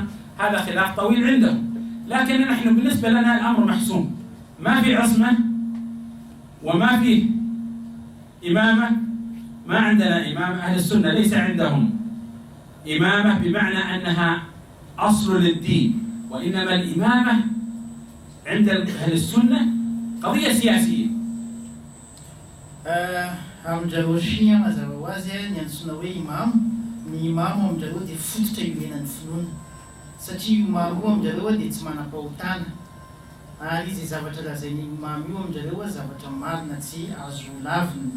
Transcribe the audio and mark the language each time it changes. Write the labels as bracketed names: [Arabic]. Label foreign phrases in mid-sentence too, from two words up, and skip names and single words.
[Arabic] هذا خلاف طويل عندهم، لكن نحن بالنسبة لنا الأمر محسوم، ما في عصمة وما في إمامة. ما عندنا إمامة، أهل السنة ليس عندهم إمامة بمعنى أنها أصل للدين، وإنما الإمامة عند أهل السنة قضية سياسية. [Malagasy] Amjareo Shia mazava ho azy ny antsoina hoe imamo. Ny imamo amjareo dia fototra iomenan'ny finoana, satria imamo io amjareo dia tsy manam-pahotana, ary izy zavatra lazainy imamo io amjareo zavatra marina tsy azo lavina.